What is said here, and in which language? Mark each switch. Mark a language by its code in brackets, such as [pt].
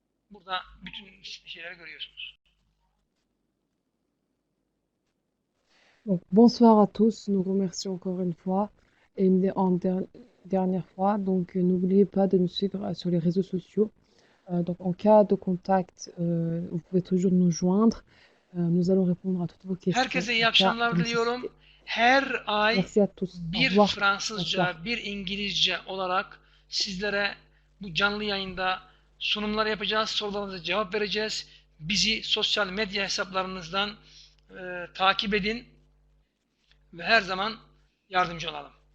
[tr] Burada bütün şeyleri görüyorsunuz. [fr] Donc, bonsoir à tous. Nous remercions encore une fois et dernière fois. Donc, n'oubliez pas de nous suivre sur les réseaux sociaux. Donc, en cas de contact, vous pouvez toujours nous joindre. Nous allons répondre à toutes vos questions. [tr] Herkese iyi akşamlar diliyorum. Her ay [fr] Merci à tous. [tr] bir Fransızca, bir İngilizce olarak sizlere bu canlı yayında sunumlar yapacağız, sorularınıza cevap vereceğiz. Bizi sosyal medya hesaplarınızdan takip edin ve her zaman yardımcı olalım.